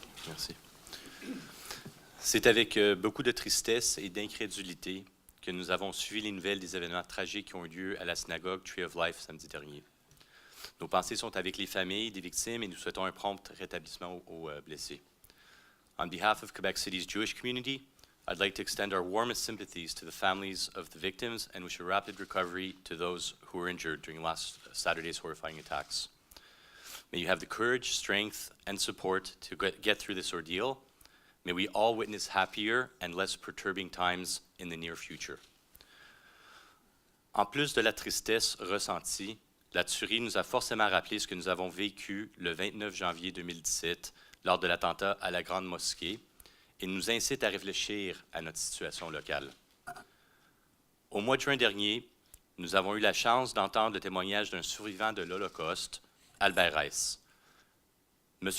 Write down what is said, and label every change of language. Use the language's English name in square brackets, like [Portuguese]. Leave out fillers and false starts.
[French] Merci. C'est avec beaucoup de tristesse et d'incrédulité que nous avons suivi les nouvelles des événements tragiques qui ont eu lieu à la synagogue Tree of Life samedi dernier. Nos pensées sont avec les familles des victimes et nous souhaitons un prompt rétablissement aux blessés. [English] On behalf of Quebec City's Jewish community, I'd like to extend our warmest sympathies to the families of the victims and wish a rapid recovery to those who were injured during last Saturday's horrifying attacks. May you have the courage, strength, and support to get through this ordeal. May we all witness happier and less perturbing times in the near future. [French] En plus de la tristesse ressentie, la tuerie nous a forcément rappelé ce que nous avons vécu le 29 janvier 2017 lors de l'attentat à la Grande Mosquée et nous incite à réfléchir à notre situation locale. Au mois de juin dernier, nous avons eu la chance d'entendre le témoignage d'un survivant de l'Holocauste, Albert Reiss. M.